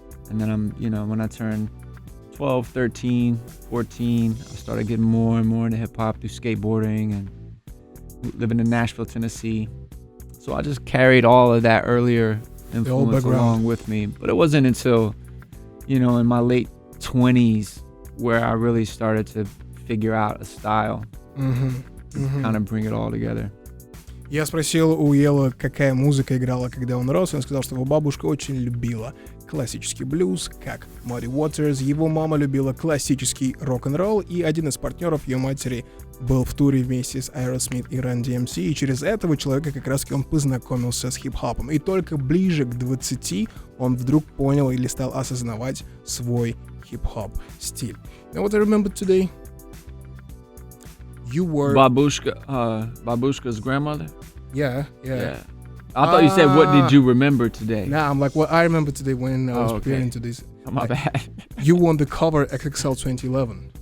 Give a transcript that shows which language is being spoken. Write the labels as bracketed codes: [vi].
[en] And then when I turned 12, 13, 14, I started getting more and more into hip hop through skateboarding and living in Nashville, Tennessee. So I just carried all of that earlier influence along with me. But it wasn't until, in my late 20s where I really started to figure out a style, kind of bring it all together. [ru] Я спросил у Ела, какая музыка играла, когда он рос, и он сказал, что его бабушка очень любила классический блюз, как Muddy Waters, его мама любила классический рок-н-ролл, и один из партнеров ее матери был в туре вместе с Aerosmith и Run DMC, и через этого человека как раз-таки он познакомился с хип-хопом. И только ближе к 20 он вдруг понял или стал осознавать свой хип-хоп стиль. [en] You know what I remember today? You were... Babushka's grandmother? Yeah. I thought you said, what did you remember today? Nah, I'm like, well, I remember today when I was preparing to this. Oh, my bad. You won the cover XXL 2011.